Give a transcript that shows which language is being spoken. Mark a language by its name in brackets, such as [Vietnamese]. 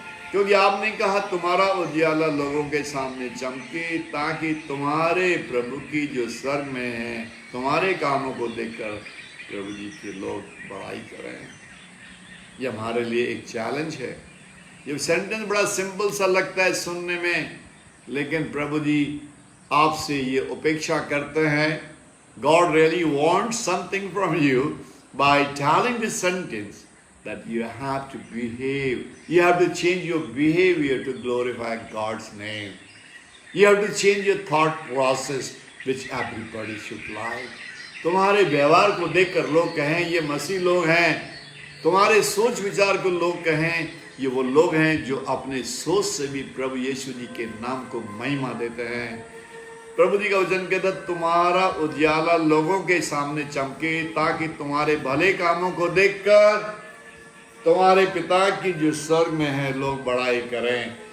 [Hindi] क्योंकि आपने कहा तुम्हारा उजियाला लोगों के सामने चमके ताकि तुम्हारे प्रभु की जो स्वर्ग में है तुम्हारे कामों को देखकर प्रभु जी के लोग बड़ाई करें। ये हमारे लिए एक चैलेंज है। ये सेंटेंस बड़ा सिंपल सा लगता है सुनने में, लेकिन प्रभु जी आपसे ये अपेक्षा करते हैं। [English] God really wants something from you by telling this sentence that you have to behave. You have to change your behavior to glorify God's name. You have to change your thought process which everybody should like. [Hindi] तुम्हारे व्यवहार को देखकर लोग कहें ये मसीह लोग हैं, तुम्हारे सोच विचार को लोग कहें ये वो लोग हैं जो अपने सोच से भी प्रभु यीशु जी के नाम को महिमा देते हैं। प्रभु जी का वचन कहता तुम्हारा उजियाला लोगों के सामने चमके, ताकि तुम्हारे भले कामों को देखकर तुम्हारे पिता की जो स्वर्ग में है लोग बड़ाई करें।